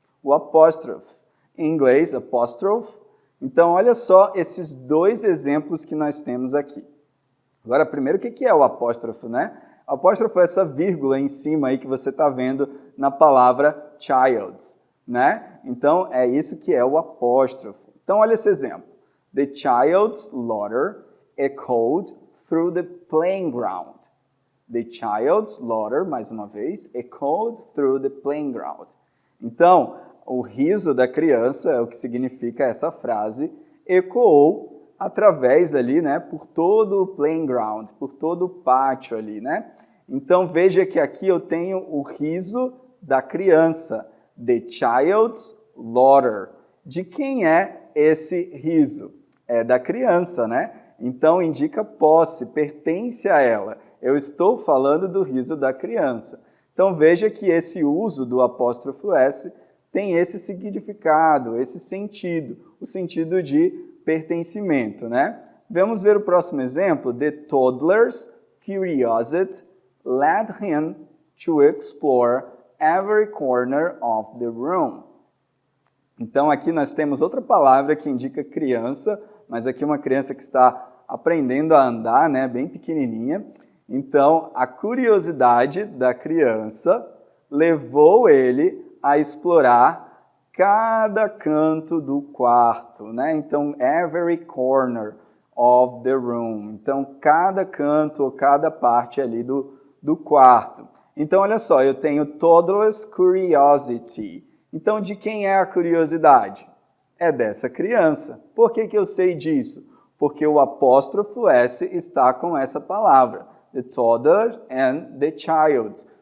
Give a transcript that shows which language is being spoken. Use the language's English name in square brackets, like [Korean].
[Portuguese] O apóstrofo, em inglês, apostrophe. Então, olha só esses dois exemplos que nós temos aqui. Agora, primeiro, o que é o apóstrofo, né? O apóstrofo é essa vírgula em cima aí que você está vendo na palavra child, né? Então, é isso que é o apóstrofo. Então, olha esse exemplo. [English] The child's laughter echoed through the playing ground. The child's laughter, [Portuguese] mais uma vez, [English] echoed through the playing ground. [Portuguese] Então, o riso da criança é o que significa essa frase, ecoou através ali, né, por todo o playing ground, por todo o pátio ali, né? Então, veja que aqui eu tenho o riso da criança, [English] the child's laughter. [Portuguese] De quem é esse riso? É da criança, né? Então, indica posse, pertence a ela. Eu estou falando do riso da criança. Então, veja que esse uso do apóstrofo S tem esse significado, esse sentido, o sentido de pertencimento, né? Vamos ver o próximo exemplo. [English] The toddler's curiosity led him to explore every corner of the room. [Portuguese] Então, aqui nós temos outra palavra que indica criança, mas aqui uma criança que está aprendendo a andar, né, bem pequenininha. Então, a curiosidade da criança levou ele a explorar cada canto do quarto, né? [English] Então, every corner of the room. [Portuguese] Então, cada canto ou cada parte ali do quarto. Então, olha só, eu tenho [English] toddler's curiosity. [Portuguese] Então, de quem é a curiosidade? É dessa criança. Por que eu sei disso? porque o apóstrofo S está com essa palavra. [English] The toddler and the child.